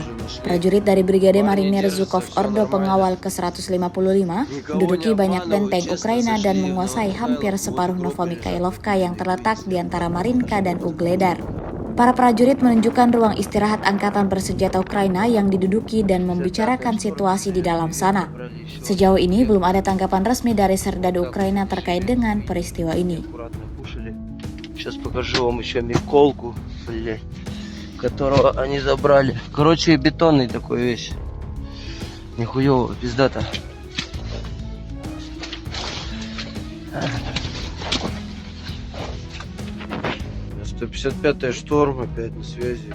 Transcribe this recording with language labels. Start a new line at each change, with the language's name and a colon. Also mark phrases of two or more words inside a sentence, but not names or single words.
Indonesian: Prajurit dari Brigade Marinir Zhukov Ordo pengawal ke-155 menduduki banyak benteng Ukraina dan menguasai hampir separuh Novomikailovka yang terletak di antara Marinka dan Ugledar. Para prajurit menunjukkan ruang istirahat angkatan bersenjata Ukraina yang diduduki dan membicarakan situasi di dalam sana. Sejauh ini belum ada tanggapan resmi dari serdadu Ukraina terkait dengan peristiwa ini.
Russian: Сейчас покажу вам еще Миколку, блядь, которого они забрали. Короче, бетонный такой весь. Нихуёво, пиздата. 155-я Шторм опять на связи.